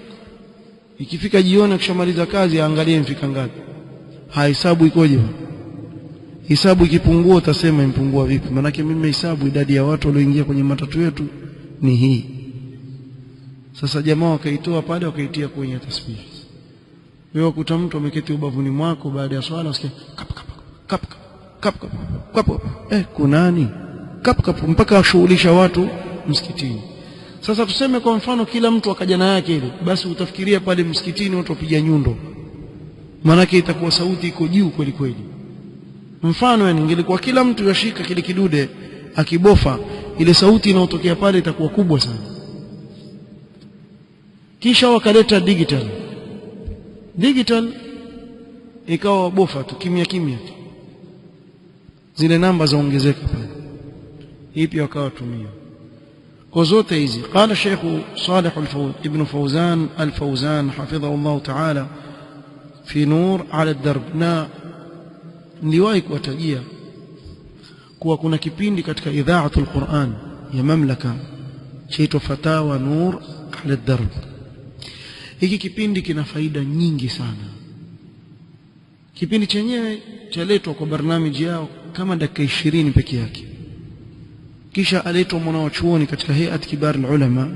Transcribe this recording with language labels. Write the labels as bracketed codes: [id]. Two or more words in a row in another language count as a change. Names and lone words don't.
[sw] ikifika jioni akishamaliza kazi aangalie mfika ngapi, hahesabu ikoje. Hisabu ikipungua utasema impungua vipi, maana yake mimi hesabu idadi ya watu walioingia kwenye matatu yetu ni hii. sasa jamaa wakaitoa pale wakaitia kwenye tasbih. wewe ukuta mtu ameketi ubavuni mwako baada ya swala usikie kap kap kap kap kap kap, kunani kap kap, mpaka ashughulisha watu msikitini. Sasa tuseme kwa mfano kila mtu akaja na yake ile, basi utafikiria pale msikitini watu wapiga nyundo, maana yake itakuwa sauti iko juu kweli kweli. Mfano yani ingelikuwa kila mtu yashika kile kidude akibofa, ile sauti inayotokea pale itakuwa kubwa sana. kisha wakaleta digital ikawa wabofa tu kimya kimya, zile namba zaongezeka pale, hii pia wakawa tumia. [ar] وزوت hizi قال الشيخ صالح ابن فوزان الفوزان حفظه الله تعالى في نور على الدرب. [sw] Na niliwahi kuwatajia kuwa kuna kipindi katika idhaatul Qur'an ya mamlaka chaitwa Fatawa Nur ala Darb. Hiki kipindi kina faida nyingi sana. Kipindi chenyewe chaletwa kwa barnamiji yao kama dakika 20 peke yake, kisha aletwa mwanachuoni katika hayat kibar ulama.